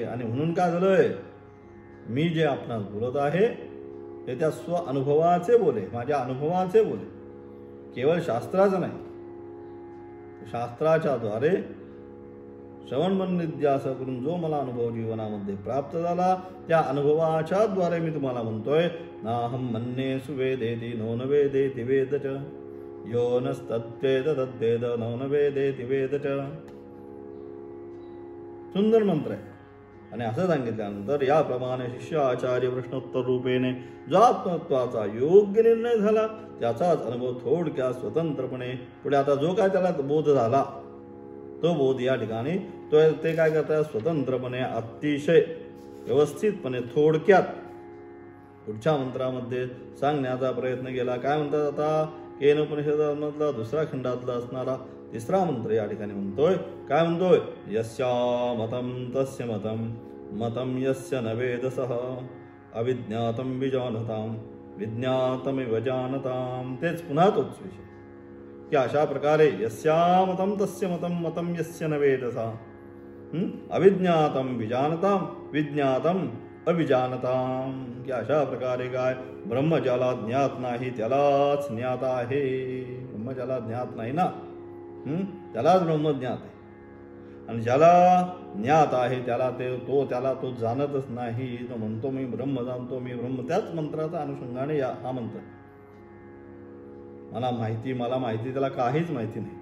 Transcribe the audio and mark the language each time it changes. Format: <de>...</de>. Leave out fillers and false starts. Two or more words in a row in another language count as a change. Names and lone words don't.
<mr>आणि म्हणून काय झालंय, मी जे आपणास बोलत आहे ते त्या स्व अनुभवाचे बोले, माझ्या अनुभवाचे बोले, केवळ शास्त्राचं नाही. शास्त्राच्या द्वारे श्रवण मन निध्यासन करून जो मला अनुभव जीवनामध्ये प्राप्त झाला त्या अनुभवाच्या द्वारे मी तुम्हाला म्हणतोय,</mr> <sa>नाहं मन्ये सुवेदेति नो न वेदेति वेद च, यो नस्तद्वेद तद्वेद नो न वेदेति वेद च.</sa> <mr>सुंदर मंत्र आहे. आणि असं सांगितल्यानंतर याप्रमाणे शिष्य आचार्य प्रश्नोत्तर रूपेने जो आत्मत्वाचा योग्य निर्णय झाला त्याचाच अनुभव थोडक्यात स्वतंत्रपणे पुढे आता जो काय त्याला बोध झाला तो बोध या ठिकाणी ते काय करतात, स्वतंत्रपणे अतिशय व्यवस्थितपणे थोडक्यात पुढच्या मंत्रामध्ये सांगण्याचा प्रयत्न केला. काय म्हणतात आता, केन उपनिषदामधला दुसरा खंडातला असणारा तिसरा मंत्र या ठिकाणी म्हणतोय. काय म्हणतोय,</mr> <sa>यस्या मतं तस्य मतं मतं यस्य न वेदसः अविज्ञातं विजानतां विज्ञातमिव जानतां.</sa> <mr>तेच पुन्हा तोच विषय की अशा प्रकारे</mr> <sa>यस्या मतं तस्य मतं मतं यस्य न वेदसः अविज्ञातं विजानतां विज्ञातं अविजानतां.</sa> <mr>की अशा प्रकारे काय, ब्रह्म ज्याला ज्ञात नाही त्यालाच ज्ञात आहे. ब्रह्म ज्याला ज्ञात नाही ना त्यालाच ब्रह्म ज्ञात आहे. आणि ज्याला ज्ञात आहे त्याला त्याला तो जाणतच नाही. तो म्हणतो मी ब्रह्म जाणतो, मी ब्रह्म. त्याच मंत्राचा अनुषंगाने हा मंत्र, मला माहिती त्याला काहीच माहिती नाही.</mr>